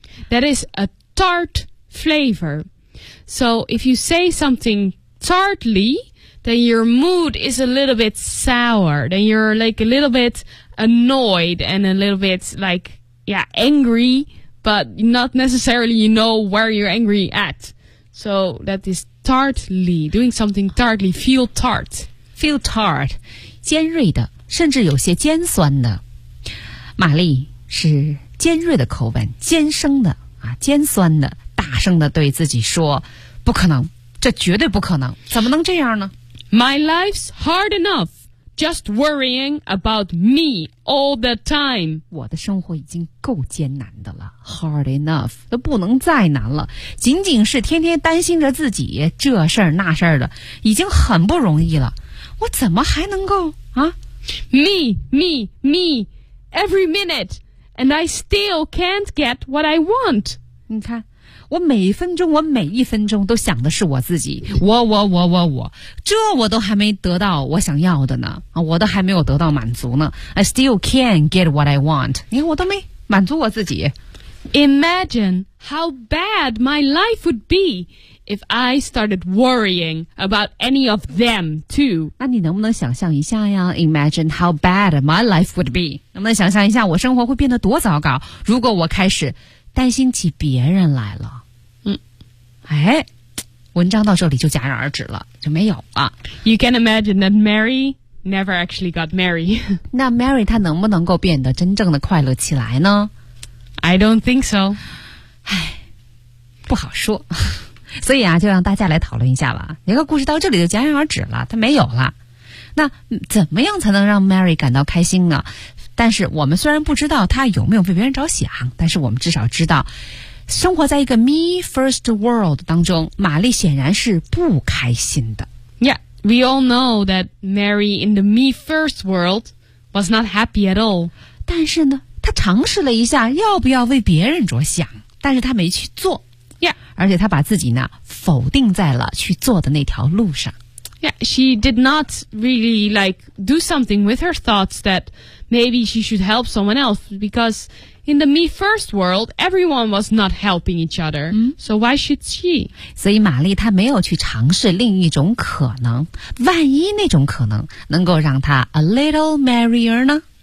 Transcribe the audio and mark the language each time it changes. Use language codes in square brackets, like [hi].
[en] That is a tart flavor. So if you say something tartly, then your mood is a little bit sour. Then you're like a little bit annoyed and a little bit like, yeah, angry, but not necessarily you know where you're angry at. So that is tartly, doing something tartly, feel tart. Feel tart, [zh] 尖锐的。甚至有些尖酸的，玛丽是尖锐的口吻，尖声的啊，尖酸的，大声的对自己说：“不可能，这绝对不可能，怎么能这样呢 [en] ？”My life's hard enough, just worrying about me all the time. [zh] 我的生活已经够艰难的了 ， [en] hard enough [zh] 都不能再难了，仅仅是天天担心着自己这事儿那事儿的，已经很不容易了，我怎么还能够啊？ [en] Me, me, me, every minute, and I still can't get what I want. [zh] 你看，我每分钟，我每一分钟都想的是我自己，我，这我都还没得到我想要的呢，我都还没有得到满足呢。 [en] I still can't get what I want. [zh] 你看，我都没满足我自己。 [en] Imagine how bad my life would be if I started worrying about any of them too. [zh] 那你能不能想象一下呀 [en] ？Imagine how bad my life would be. [zh] 能不能想象一下我生活会变得多糟糕？如果我开始担心起别人来了，嗯，哎，文章到这里就戛然而止了，就没有了。 [en] You can imagine that Mary never actually got married. [zh] 那 Mary 她能不能够变得真正的快乐起来呢？ [en] I don't think so. [zh] 唉，不好说。所以啊，就让大家来讨论一下吧。一个故事到这里就戛然而止了，它没有了。那怎么样才能让 Mary 感到开心呢？但是我们虽然不知道她有没有为别人着想，但是我们至少知道，生活在一个 me first world 当中，玛丽显然是不开心的。 [en] Yeah, we all know that Mary in the me first world was not happy at all. [zh] 但是呢，他尝试了一下要不要为别人着想，但是他没去做。 [en] Yeah. [zh] 而且他把自己呢否定在了去做的那条路上。 [en] Yeah, she did not really like do something with her thoughts that maybe she should help someone else because in the me first world, everyone was not helping each other.、嗯、 so why should she? [zh] 所以玛丽她没有去尝试另一种可能，万一那种可能能够让她 [en] a little merrier [zh] 呢？